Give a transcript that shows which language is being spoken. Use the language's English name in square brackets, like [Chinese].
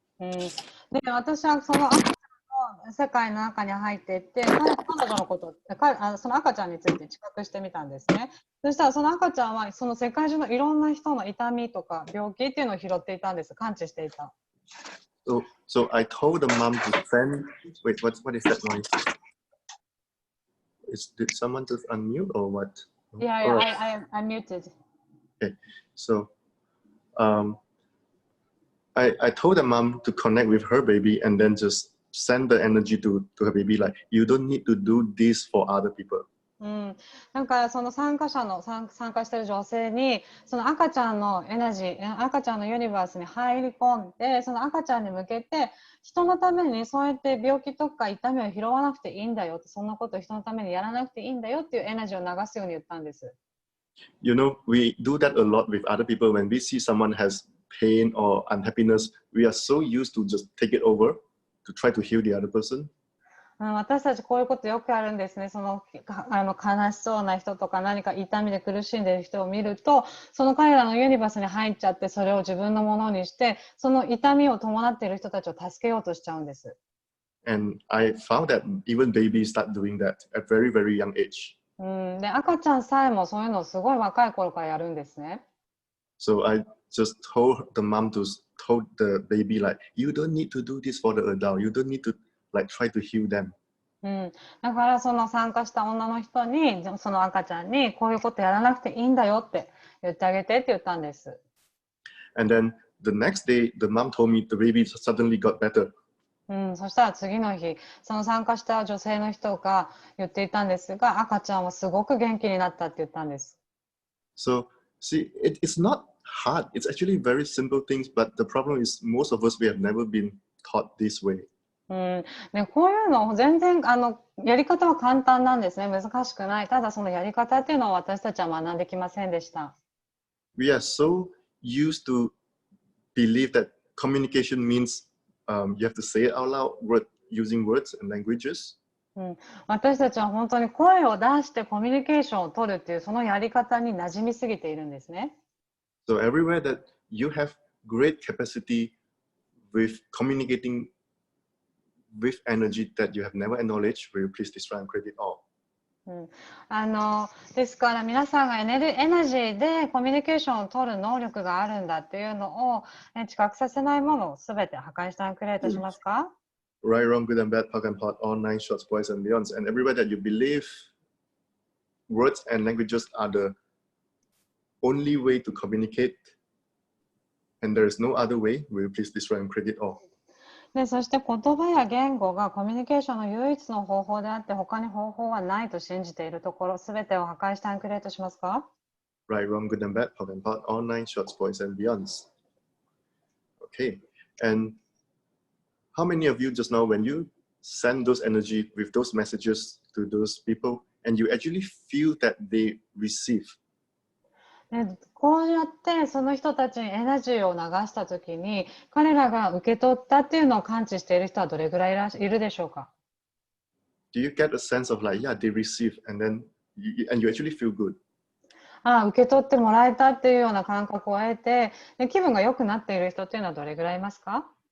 [Japanese] で私はその赤ちゃんの世界の中に入っていって彼女のことその赤ちゃんについて知覚してみたんですね。そしたらその赤ちゃんはその世界中のいろんな人の痛みとか病気っていうのを拾っていたんです。感知していた。 [English] So I told the mom to send. Wait, what is that noise? Did someone just unmute or what? Yeah, I'm muted. Okay, so I told the mom to connect with her baby and then just send the energy to her baby. Like, you don't need to do this for other people. [Japanese] なんかその参加している女性にその赤ちゃんのエナジー、赤ちゃんのユニバースに入り込んで、その赤ちゃんに向けて人のためにそうやって病気とか痛みを拾わなくていいんだよ、そんなことを人のためにやらなくていいんだよっていうエナジーを流すように言ったんです。 [English] You know, we do that a lot with other people. When we see someone has pain or unhappiness, we are so used to just take it over to try to heal the other person. [Japanese] 私たちこういうことよくあるんですね。その悲しそうな人とか何か痛みで苦しんでいる人を見ると、その彼らのユニバースに入っちゃって、それを自分のものにして、その痛みを伴っている人たちを助けようとしちゃうんです。 [English] And I found that even babies start doing that at very, very young age. [Japanese] で、赤ちゃんさえもそういうのをすごい若い頃からやるんですね。 [English] So I just told the mom to told the baby, like, you don't need to do this for the adult. You don't need to like try to heal them. [Japanese] だからその参加した女の人にその赤ちゃんにこういうことやらなくていいんだよって言ってあげてって言ったんです。 [English] And then the next day, the mom told me the baby suddenly got better. [Japanese] そしたら次の日、その参加した女性の人が言っていたんですが、赤ちゃんはすごく元気になったって言ったんです。 [English] So see, it's not hard. It's actually very simple things, but the problem is most of us, we have never been taught this way. [Japanese] こういうの全然やり方は簡単なんですね。難しくない。ただそのやり方っていうのを私たちは学んできませんでした。 [English] We are so used to believe that communication means you have to say it out loud, using words and languages. [Japanese] 私たちは本当に声を出してコミュニケーションを取るっていうそのやり方に馴染みすぎているんですね。 [English] So everywhere that you have great capacity with communicating with energy that you have never acknowledged, will you please destroy and create it all? [Japanese] ですから皆さんがエナジーでコミュニケーションを取る能力があるんだっていうのを知覚させないものをすべて破壊したクリエイトしますか？ [English] right, wrong, good and bad, POC and POD, all nine shorts, boys and beyonds, and everywhere that you believe words and languages are the only way to communicate, and there is no other way, will you please destroy and create it all? [Japanese] で、そして言葉や言語がコミュニケーションの唯一の方法であって、他に方法はないと信じているところ、すべてを破壊してアンクリエイトしますか？ [English] Right, wrong, good and bad, POC and POD, all nine shorts, boys and beyonds. Okay, and how many of you just now, when you send those energy with those messages to those people, and you actually feel that they receive? [Japanese] で、こうやってその人たちにエナジーを流したときに、彼らが受け取ったっていうのを感知している人はどれぐらいいるでしょうか？ [English] Do you get a sense of like, yeah, they receive, and then you actually feel good? [Japanese] ああ、受け取ってもらえたっていうような感覚を得て、で、気分が良くなっている人っていうのはどれぐらいいますか？